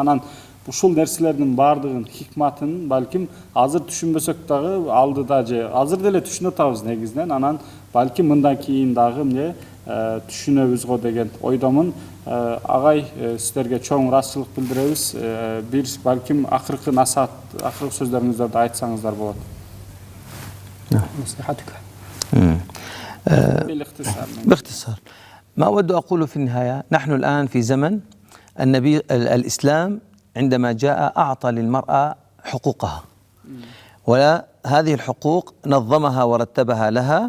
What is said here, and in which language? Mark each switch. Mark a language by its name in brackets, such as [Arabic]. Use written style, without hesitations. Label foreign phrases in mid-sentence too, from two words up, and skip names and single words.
[Kyrgyz] Анан ушул нерселердин баардыгын хикматын балким азыр түшүнбөсөк дагы алдыда же азыр деле түшүнүп атабыз негизинен. Анан балким мындан кийин дагы эмне түшүнөбүз го деген ойдомун. Агай, сиздерге чоң ыраазычылык билдиребиз. Бир балким акыркы насаат, акыркы сөздөрүңүздөрдү айтсаңыздар болот. [Arabic] باختصار ما أود أقول في النهاية، نحن الآن في زمن النبي الإسلام عندما جاء أعطى للمرأة حقوقها، وهذه الحقوق نظمها ورتبها لها.